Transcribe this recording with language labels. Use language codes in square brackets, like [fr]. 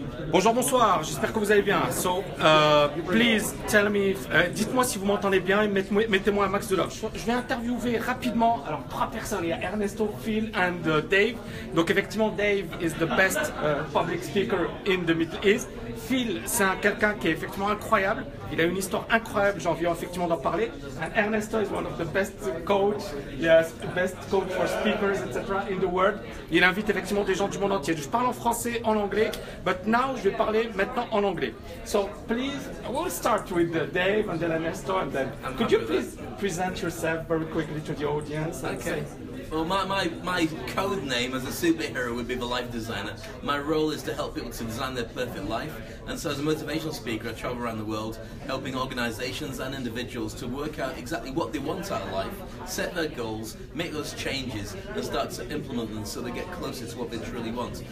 [fr] Bonjour, bonsoir, j'espère que vous allez bien. [en] So, please tell me, [fr] dites-moi si vous m'entendez bien et mettez-moi un max de love. Je vais interviewer rapidement, alors 3 personnes, il y a Ernesto, Phil and Dave. Donc effectivement, [en] Dave is the best public speaker in the Middle East. [fr] Phil, c'est quelqu'un qui est effectivement incroyable. Il a une histoire incroyable, j'ai envie effectivement d'en parler. [en] And Ernesto is one of the best coach, yes, best coach for speakers, etc. in the world. [fr] Il invite effectivement des gens du monde entier. Je parle en français, en anglais, [en] but now [fr] je vais parler maintenant en anglais. [en] So please, we'll start with Dave and then Ernesto, and then could you please present yourself very quickly to the audience? Okay. Well, my code name as a superhero would be the life designer. My role is to help people to design their perfect life. And so as a motivational speaker, I travel around the world helping organizations and individuals to work out exactly what they want out of life, set their goals, make those changes, and start to implement them so they get closer to what they truly want.